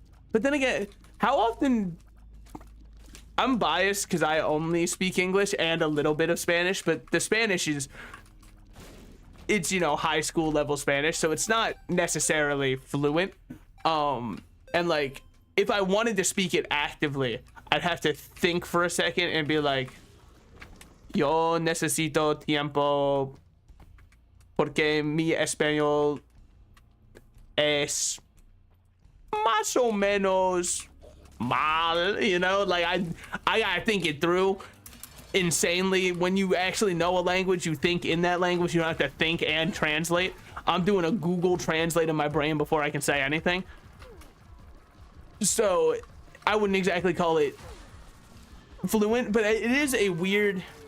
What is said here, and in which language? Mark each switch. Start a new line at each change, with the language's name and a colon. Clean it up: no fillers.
English: But then again, how often... I'm biased because I only speak English and a little bit of Spanish, but the Spanish is... It's, you know, high school level Spanish, so it's not necessarily fluent. And, like, if I wanted to speak it actively, I'd have to think for a second and be like...
Spanish: Yo necesito tiempo porque mi español es más o menos mal,
English: you know, like I gotta think it through insanely. When you actually know a language, you think in that language, you don't have to think and translate. I'm doing a Google Translate in my brain before I can say anything. So I wouldn't exactly call it fluent, but it is a weird...